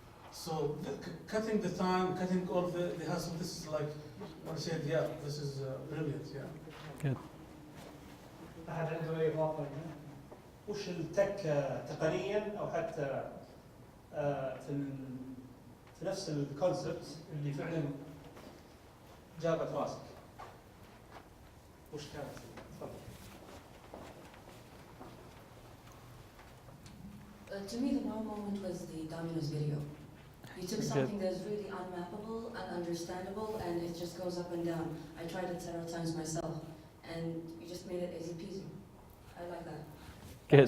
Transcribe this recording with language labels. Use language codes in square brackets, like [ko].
[en] So cutting the time, cutting all the hassle. This is like I said, yeah, this is brilliant, yeah. Good. [ar] أحد عنده أي إضافة؟ وش التك تقنيا أو حتى في نفس الكونسبت اللي فعلا جابت راسك؟ وش كانت؟ تفضل. [en] To me, the wow moment was the Domino's video. You took something that's really unmappable and understandable, and it just goes up and down. I tried it several times myself, and you just made it easy peasy. I like that. Good,